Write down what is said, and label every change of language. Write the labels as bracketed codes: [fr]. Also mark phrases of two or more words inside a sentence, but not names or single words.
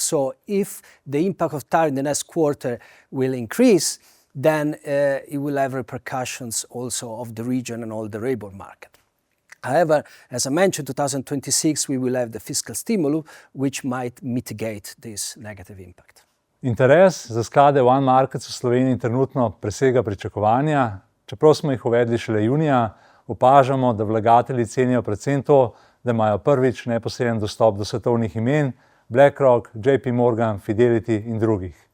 [en] So if the impact of tariff in the next quarter will increase, then it will have repercussions also of the region and all the labor market. However, as I mentioned, 2026 we will have the fiscal stimulus, which might mitigate this negative impact. [sl] Interes za sklade One Markets v Sloveniji trenutno presega pričakovanja. Čeprav smo jih uvedli šele junija, opažamo, da vlagatelji cenijo predvsem to, da imajo prvič neposreden dostop do svetovnih imen BlackRock, JP Morgan, Fidelity in drugih.